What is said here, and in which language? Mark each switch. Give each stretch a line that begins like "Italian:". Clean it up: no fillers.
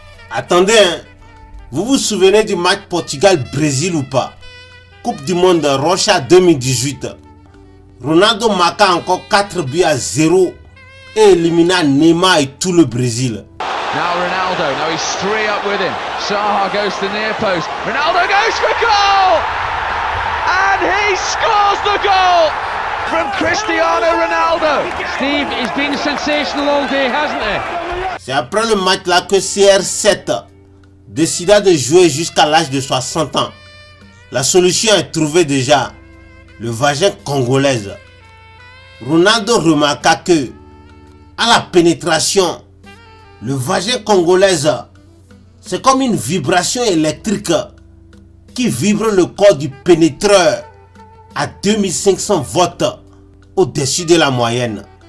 French: Attendez, vous vous souvenez du match Portugal-Brésil ou pas? Coupe du Monde Rocha 2018. Ronaldo marqua encore 4 buts à 0 et élimina Neymar et tout le Brésil.
English: Now Ronaldo, now he's 3 up with him. Saha goes to the near post. Ronaldo goes for goal! And he scores the goal from Cristiano Ronaldo. Steve, he's been sensational all day, hasn't he?
French: C'est après le match là que CR7 décida de jouer jusqu'à l'âge de 60 ans. La solution est trouvée déjà, le vagin congolaise. Ronaldo remarqua que, à la pénétration, le vagin congolaise, c'est comme une vibration électrique qui vibre le corps du pénétreur à 2500 volts au-dessus de la moyenne.